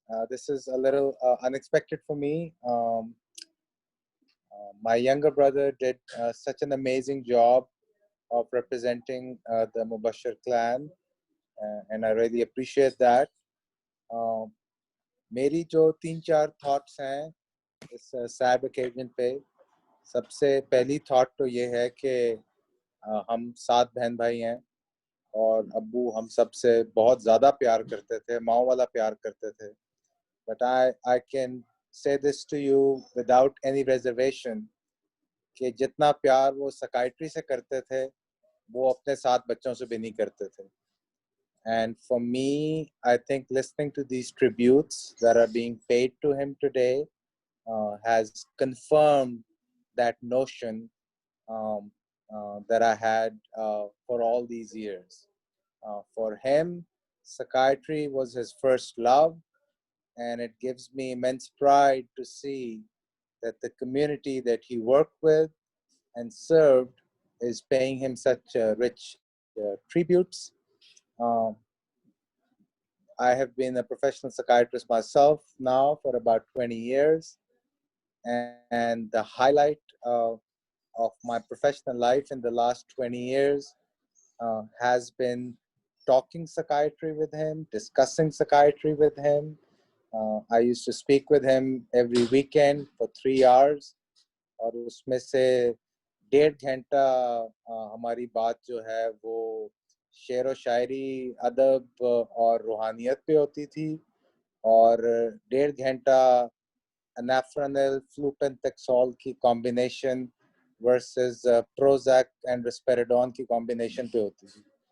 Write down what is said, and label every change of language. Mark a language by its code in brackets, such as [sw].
[en] This is a little unexpected for me. My younger brother did such an amazing job of representing the Mubashir clan, and I really appreciate that. [hi] मेरी जो 3-4 thoughts हैं इस [en] sad occasion [hi] पे, सबसे पहली thought तो ये है कि हम 7 बहन भाई हैं और अब्बू हम सब से बहुत ज़्यादा प्यार करते थे, माँ वाला प्यार करते थे. [en] But I can say this to you without any reservation [hi] कि जितना प्यार वो psychiatry से करते थे वो अपने 7 बच्चों से भी नहीं करते थे. [en] And for me, I think listening to these tributes that are being paid to him today has confirmed that notion that I had for all these years. For him, psychiatry was his first love, and it gives me immense pride to see that the community that he worked with and served is paying him such rich tributes. I have been a professional psychiatrist myself now for about 20 years. And the highlight of my professional life in the last 20 years has been talking psychiatry with him, discussing psychiatry with him. I used to speak with him every weekend for 3 hours. [hi] और उसमें से 1.5 घंटा हमारी बात जो है वो शेर व शायरी, अदब और रूहानियत पे होती थी, और 1.5 घंटा anafranil, flupentexol की combination [en] versus Prozac and risperidone [hi] की combination पे होती थी.